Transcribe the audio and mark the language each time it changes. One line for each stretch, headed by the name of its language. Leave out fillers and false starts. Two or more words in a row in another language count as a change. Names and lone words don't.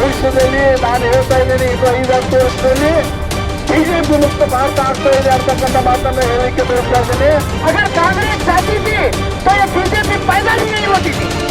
Kannada: ಭವಿಷ್ಯದಲ್ಲಿ ನಾನು ಹೇಳ್ತಾ ಇದ್ದೇನೆ, ಇನ್ನು 5-10 ವರ್ಷದಲ್ಲಿ ಬಿಜೆಪಿ ಮುಕ್ತ ಭಾರತ ಆಗ್ತಾ ಇದೆ ಅಂತಕ್ಕಂಥ ಮಾತನ್ನ ಹೇಳಲಿಕ್ಕೆ ಬಯಸ್ತಾ ಇದ್ದೇನೆ.
Hindi: अगर कांग्रेस चाहती थी तो ये बीजेपी पैदा ही नहीं होती थी.